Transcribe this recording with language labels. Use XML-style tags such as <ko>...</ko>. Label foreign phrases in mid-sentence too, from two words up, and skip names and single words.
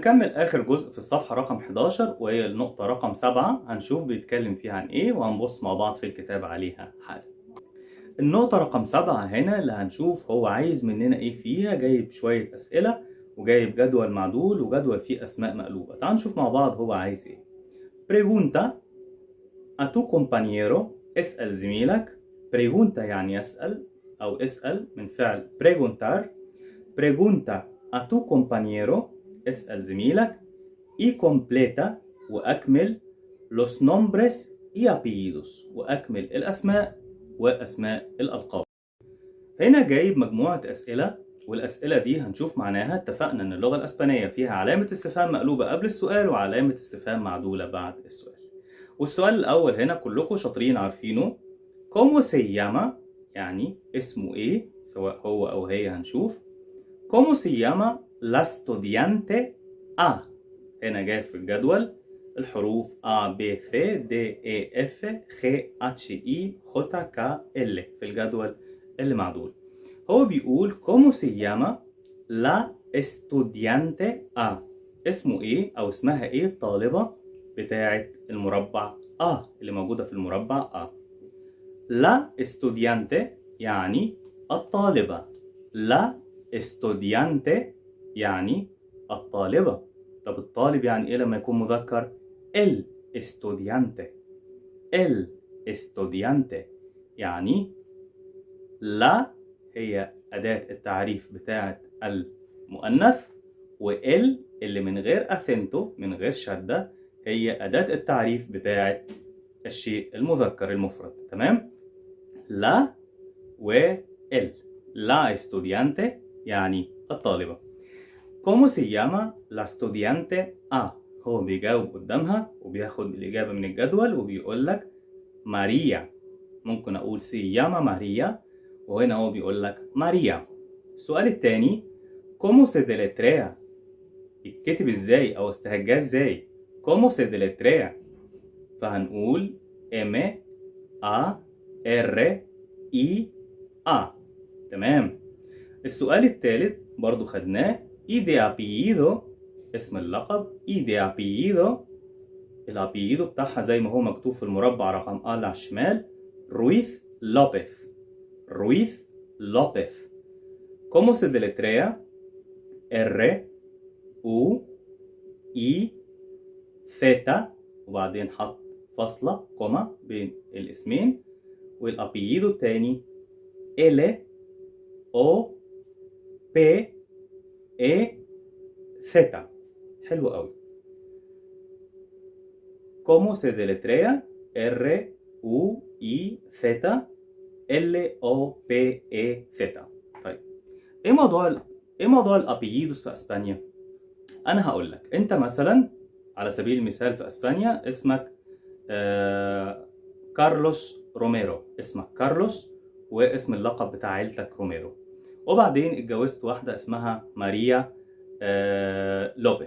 <ar>هنكمل آخر جزء في الصفحة رقم 11 وهي النقطة رقم 7. هنشوف بيتكلم فيها عن إيه وهنبص مع بعض في الكتاب عليها حالا. النقطة رقم 7 هنا اللي هنشوف هو عايز مننا إيه فيها. جايب شوية أسئلة وجايب جدول معدول وجدول فيه أسماء مقلوبة. تعالوا نشوف مع بعض هو عايز إيه.</ar> <es>Pregunta a tu compañero.</es> <ar>اسأل زميلك. Pregunta يعني يسأل أو اسأل من فعل preguntar.</ar> <es>Pregunta a tu compañero.</es> <ar>اسأل زميلك.</ar> <es>Y completa وأكمل los nombres y apellidos</es> <ar>وأكمل الأسماء وأسماء الألقاب. هنا جايب مجموعة أسئلة والأسئلة دي هنشوف معناها. اتفقنا إن اللغة الأسبانية فيها علامة استفهام مقلوبة قبل السؤال وعلامة استفهام معدولة بعد السؤال. والسؤال الأول هنا كلكم شاطرين عارفينه.</ar> <es>¿Cómo se llama؟</es> <ar>يعني اسمه إيه سواء هو أو هي هنشوف.</ar> <es>¿Cómo se llama la estudiante A؟</es> <ar>هنا جاي في الجدول الحروف A B C D E F G H I J K L في الجدول اللي معدول. هو بيقول</ar> <es>¿Cómo se llama la estudiante A؟</es> <ar>اسمه ايه او اسمها ايه الطالبة بتاعة المربع A اللي موجودة في المربع A.</ar> <es>La estudiante</es> <ar>يعني الطالبة.</ar> <es>La estudiante</es> <ar>يعني الطالبة. طب الطالب يعني ايه لما يكون مذكر؟</ar> <es>el estudiante. el estudiante</es> <ar>يعني لا هي أداة التعريف بتاعة المؤنث، وال اللي من غير أثنتو من غير شدة هي أداة التعريف بتاعة الشيء المذكر المفرد. تمام؟ لا و ال.</ar> <es>la estudiante</es> <ar>يعني الطالبة.</ar> <es>¿Cómo se llama la estudiante A؟</es> <ar>هو بيجاوب قدامها وبياخد الإجابة من الجدول وبيقول لك ماريا. ممكن أقول</ar> <es>se llama</es> <ar>ماريا وهنا هو بيقول لك ماريا. السؤال الثاني</ar> <es>¿Cómo se deletrea؟</es> <ar>يتكتب ازاي أو استهجاه ازاي؟</ar> <es>¿Cómo se deletrea؟ فهنقول M A R I A.</es> <ar>تمام. السؤال الثالث برضو خدناه</ar> <es>y de apellido</es> <ar>اسم اللقب.</ar> <es>y de apellido</es> <ar>الابييدو بتاعها زي ما هو مكتوب في المربع رقم A على الشمال رويث لوبيث. رويث لوبيث.</ar> <es>¿Cómo se deletrea؟</es> <ar>R U I Z وبعدين حط فاصلة كوما بين الاسمين والابييدو التاني L O P E Z. حلو قوي.</ar> <es>¿Cómo se deletrea؟ R U I Z L O P E Z.</es> <ar>طيب ايه موضوع الابييدوس في اسبانيا؟ انا هقول لك. انت مثلا على سبيل المثال في اسبانيا اسمك كارلوس روميرو. اسمك كارلوس واسم اللقب بتاع عيلتك روميرو، وبعدين اتجوزت واحدة اسمها ماريا لوبيث.</ar>